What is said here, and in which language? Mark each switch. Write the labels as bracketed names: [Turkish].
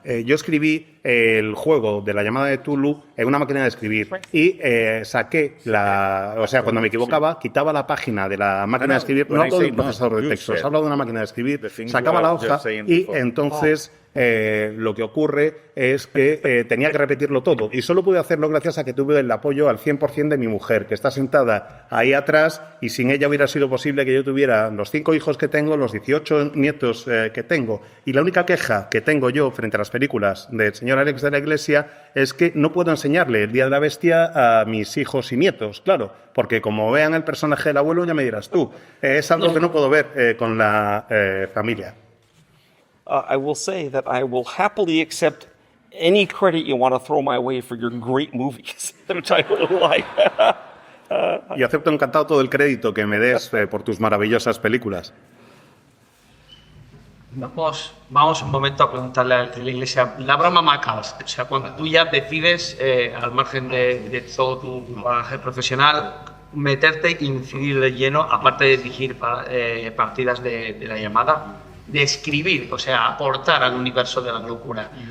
[Spanish] Yo escribí el juego de la llamada de Cthulhu en una máquina de escribir y saqué o sea, cuando me equivocaba, quitaba la página de la máquina de escribir, no hablo de un procesador de textos, hablo de una máquina de escribir, sacaba la hoja y entonces lo que ocurre es que tenía que repetirlo todo y solo pude hacerlo gracias a que tuve el apoyo al 100% de mi mujer, que está sentada ahí atrás y sin ella hubiera sido posible que yo tuviera los 5 hijos que tengo, los 18 nietos que tengo. Y la única queja que tengo yo frente a las películas del señor Alex de la Iglesia es que no puedo enseñarle el Día de la Bestia a mis hijos y nietos, claro, porque como vean el personaje del abuelo ya me dirás tú, es algo que no puedo ver con la familia. [English] I will say that I will happily accept any credit you want to throw my way for your great movies, which I really like. [Spanish] Y acepto encantado todo el crédito que me des por tus maravillosas películas. Vamos un momento a preguntarle a la Iglesia, la broma macabra, o sea, cuando tú ya decides, al margen de todo tu bagaje profesional, meterte e incidir de lleno, aparte de dirigir partidas de la llamada, de escribir, o sea, aportar al universo de la locura.